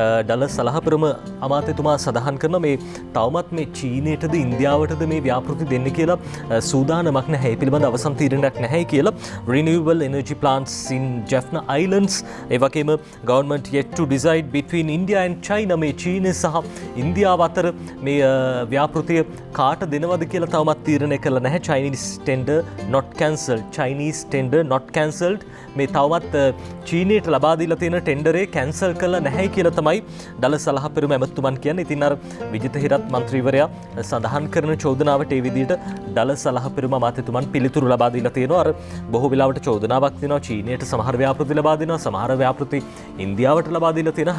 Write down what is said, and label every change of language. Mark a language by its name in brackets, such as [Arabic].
[Sinhala] ඩලස් අලහපිරම අමාත්‍යතුමා සඳහන් කරන මේ තවමත් මේ චීනයටද ඉන්දියාවටද මේ ව්‍යාපෘති දෙන්න කියලා සූදානමක් නැහැ. ඒ පිළිබඳ අවසන් තීරණයක් නැහැ කියලා. [English] Renewable energy plants in Jaffna Islands [Sinhala] ඒ වගේම [English] government yet to decide between India and China [Sinhala] මේ චීනය සහ ඉන්දියාව අතර මේ ව්‍යාපෘතිය කාට දෙනවද කියලා තවමත් තීරණය කළා නැහැ. [English] Chinese tender not cancelled. Chinese tender not cancelled. [Sinhala] මේ තවමත් චීනයට ලබා දීලා තියෙන ටෙන්ඩරේ කැන්සල් කළා නැහැ කියලා තමයි ඩලස් අලහපිරම ඇමතුමන් කියන්නේ. ඉතින් අර විජිත හිරත් මන්ත්‍රීවරයා සඳහන් කරන චෝදනාවට ඒ විදිහට ඩලස් අලහපිරම අමාත්‍යතුමන් පිළිතුරු ලබා දීලා තියෙනවා. අර බොහෝ වෙලාවට චෝදනාවක් දෙනවා චීනයට සමහර ව්‍යාපෘති ලබා දෙනවා, සමහර ව්‍යාපෘති ඉන්දියාවට ලබා දීලා තියෙනවා.